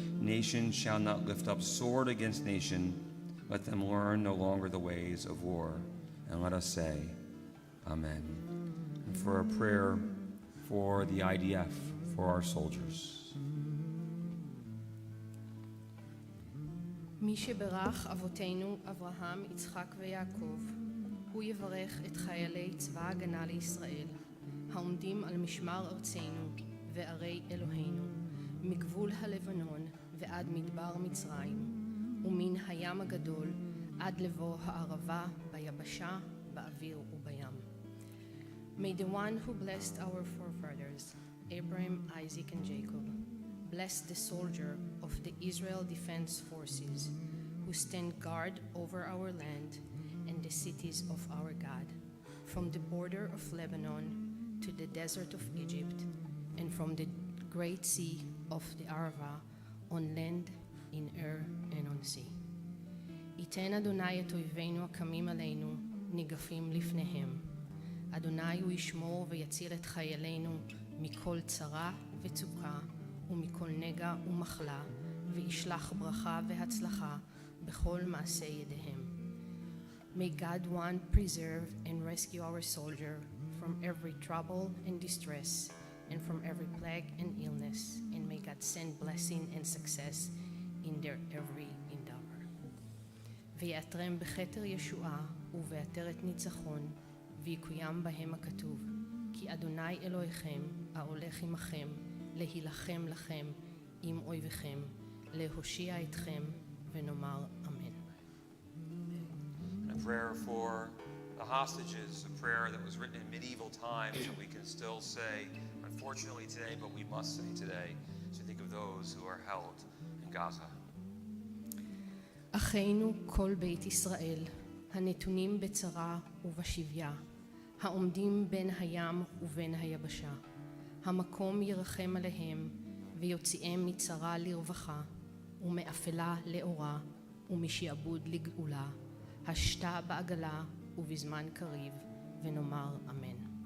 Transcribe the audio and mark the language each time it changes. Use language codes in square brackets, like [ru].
[en] Nation shall not lift up sword against nation. Let them learn no longer the ways of war. And let us say, Amen. And for a prayer for the IDF, for our soldiers. [he] מי שברך אבותינו אברהם, יצחק ויעקב, הוא יברך את חיילי צבא ההגנה לישראל, העומדים על משמר ארצנו וערי אלוהינו, מגבול הלבנון ועד מדבר מצרים, ומן הים הגדול עד לבוא הערבה, ביבשה, באוויר ובים. [en] May the one who blessed our forefathers, Abraham, Isaac, and Jacob, bless the soldier of the Israel Defense Forces who stand guard over our land and the cities of our God, from the border of Lebanon to the desert of Egypt, and from the great sea of the Arava, on land, in air, and on sea. [he] ייתן אדוני את אויבינו הקמים עלינו, ניגפים לפניהם. אדוני הוא ישמור ויציל את חיילינו מכל צרה וצוקה, ומכל נגע ומחלה, וישלח ברכה והצלחה בכל מעשה ידיהם. [en] May God one preserve and rescue our soldier from every trouble and distress, and from every plague and illness, and may God send blessing and success in their every endeavor. [he] ויעטרם בכתר ישועה ובעטרת ניצחון, ויקוים בהם הכתוב, כי אדוני אלוהיכם ההולך עמכם, להילחם לכם עם אויביכם, להושיע אתכם, ונאמר אמן. [en] A prayer for the hostages, a prayer that was written in medieval times that we can still say, unfortunately today, but we must say today, to think of those who are held in Gaza. [he] אחינו כל בית ישראל, הנתונים בצרה ובשביה, העומדים בין הים ובין היבשה, המקום ירחם עליהם ויוציאם מצרה לרווחה, ומאפלה לאורה, ומשעבוד לגאולה, השתה בעגלה ובזמן קריב, ונאמר אמן.